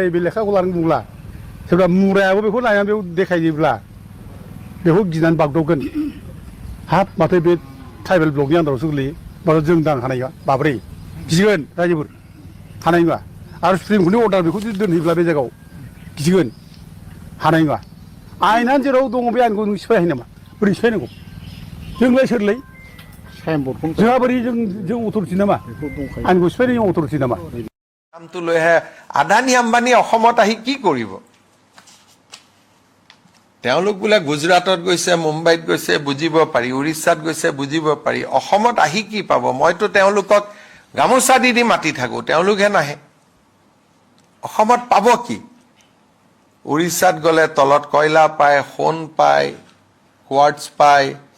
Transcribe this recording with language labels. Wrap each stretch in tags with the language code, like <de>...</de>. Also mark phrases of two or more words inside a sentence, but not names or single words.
<brx>बे लेखाखौ लानानै बुंब्ला सोरबा मुरायाबो बेखौ नायनानै बेयाव देखायोब्ला बेखौ गिनानै बागदावगोन हाब माथो बे</brx> <en>tribal block</en> <brx>आन्दारावसो गोलैयो माथो जों दां हानाय नङा माब्रै गिगोन रायजोफोर हानाय नङा आरो</brx> <en>supreme court order</en> <brx>बेखौ जुदि दोनहैब्ला बे जायगायाव गिगोन हानाय नङा आयेनानो जेराव दङ बे आयेनखौ नों सिफायनो हायो नामा बोरै सिफायनांगौ जोंलाय सोरलाय जोंहा बोरै जों अथ'रिटि नामा आयेनखौ सिफायनाय अथ'रिटि नामा</brx> <as>নামটো লৈহে আদানী আম্বানী অসমত আহি কি কৰিব তেওঁলোক বোলে গুজৰাটত গৈছে মুম্বাইত গৈছে বুজিব পাৰি উৰিষ্যাত গৈছে বুজিব পাৰি অসমত আহি কি পাব মইতো তেওঁলোকক গামোচা দি মাতি থাকো তেওঁলোকহে নাহে অসমত পাব কি উৰিষ্যাত গ'লে তলত কয়লা পায় সোণ পায় কোৱাৰ্টছ পায়</as>